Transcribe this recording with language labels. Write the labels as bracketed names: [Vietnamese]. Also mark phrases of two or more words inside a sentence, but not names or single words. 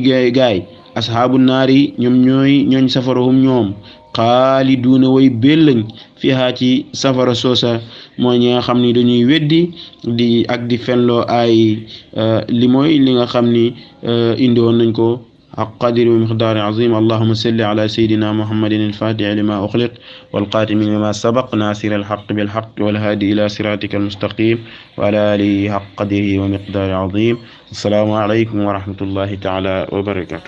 [Wolof] gaay [Arabic] أصحاب النار [Wolof] ñoom ñooñ safarahum ñoom xaaliduuna way bellañ fiha ci safara soosa mooy ñi nga xam ni dañuy weddi di fenloo ay li mooy li nga xam ni indi woon nañ ko [Arabic] حق قدر ومقدار عظيم اللهم صل على سيدنا محمد الفاتح لما أخلق والقاتم لما سبق ناصر الحق بالحق والهادي إلى صراطك المستقيم وعلى آله حق قدره ومقدار عظيم السلام عليكم ورحمة الله تعالى وبركاته